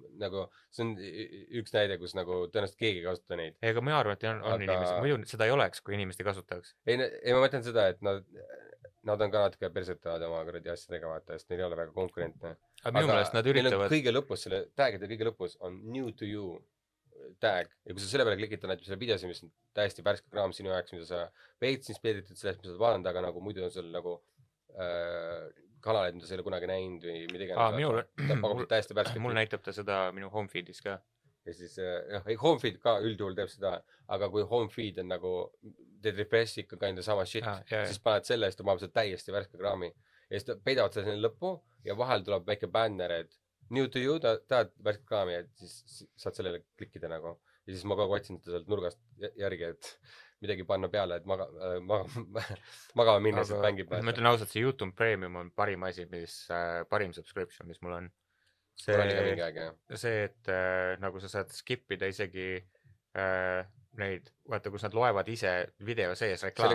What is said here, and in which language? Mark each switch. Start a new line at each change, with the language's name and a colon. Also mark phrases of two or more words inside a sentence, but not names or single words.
Estonian: Nagu see on üks näide, kus nagu tõenäoliselt keegi ei kasuta neid. Ega ma arvan, et on inimesi. Muidu seda ei oleks, kui inimest ei kasutaks. Ei, ma mõtlen seda, et nad on ka natuke persetavad oma kuradi asjadega vaata, sest neil ei ole väga konkurentne. Aga minu meelest nad üritavad... kõige lõpus, selle tagide kõige lõpus on
English: new to you
Estonian: tag ja kui sa selle peale klikid, on näiteks selle videosi, mis on täiesti värske kraam sinu jaoks, mida sa veits inspireeritud sellest, mis sa vaadanud, aga nagu muidu on sul nagu kanaleid, mida sa ei ole kunagi näinud või midagi. Mul näitab ta seda minu
English: home feed'is
Estonian: ka. Ja siis,
English: home feed
Estonian: ka üldjuhul teeb seda, aga kui
English: home feed
Estonian: on nagu, teed refresh ikka ka enda sama shit, siis paned selle, siis ta paneb seda täiesti värske kraami. Ja siis peidavad seda sinna lõppu ja vahel tuleb väike banner, et
English: new to you,
Estonian: tahad värske kraami, et siis saad sellele klikkida nagu. Ja siis ma kogu otsin seda sealt nurgast järgi, et midagi panna peale, et magama minna, siis mängib. Ma ütlen ausalt, see YouTube Premium on parim asi, parim subscription, mis mul on. See, et nagu sa saad skipida isegi neid, vaata, kus nad loevad ise video sees reklaame.